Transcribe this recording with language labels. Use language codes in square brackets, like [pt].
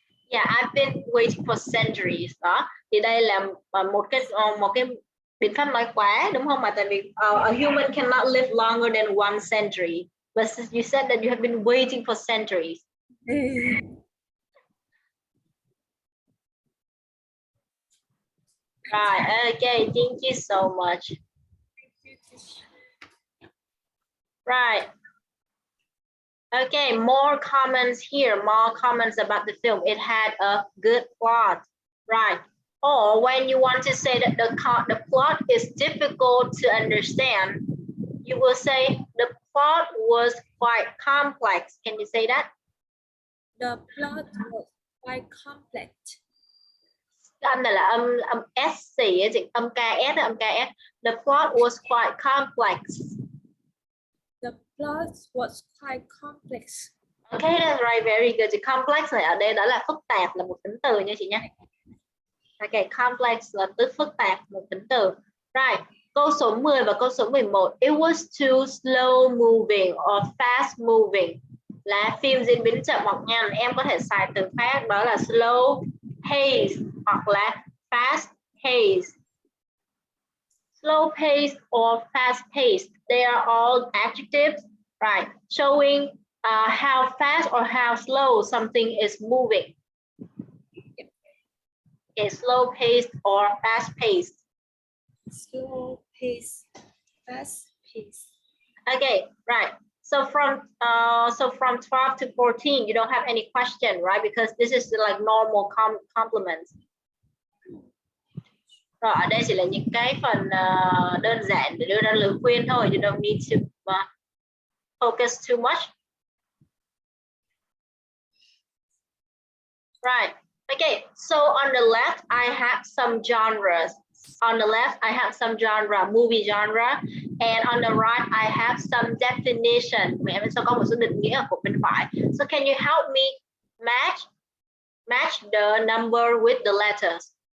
[en] Yeah, I've been waiting for centuries. [vi] Đó. Thì đây là một cái biện pháp nói quá, đúng không? Mà tại vì [en] a human cannot live longer than 1 century. But you said that you have been waiting for centuries. Right, okay, thank you so much. Right. Okay, more comments here, more comments about the film. It had a good plot, right? Or when you want to say that the plot is difficult to understand, you will say the plot was quite complex. Can you say that? The plot was quite complex. [vi] Âm này là âm S gì ấy chị? Âm KS, âm KS. [en] The plot was quite complex. The plot was quite complex. Okay, that's right, very good. [vi] The complex này ở đây đó là phức tạp, là một tính từ nha chị nhé. Okay, complex là tức phức tạp, một tính từ. Right, câu số 10 và câu số 11. [en] It was too slow moving or fast moving. [vi] Là phim diễn biến chậm hoặc nhanh. Em có thể xài từ khác đó là slow pace hoặc là fast pace. [en] Slow pace or fast pace, they are all adjectives, right? Showing how fast or how slow something is moving. Okay, slow paced or fast paced. Slow pace, fast pace. Okay, right. So from 12 to 14, you don't have any question, right? Because this is like normal compliments. [vi] Rồi, ở đây chỉ là những cái phần đơn giản để đưa ra lời khuyên thôi. [en] You don't need to focus too much. Right. Okay, so on the left, I have some genres. On the left, I have some genre, movie genre. And on the right, I have some definition. [vi] Mình sẽ có một số định nghĩa ở của bên phải. [en] So can you help me match the number with the letters?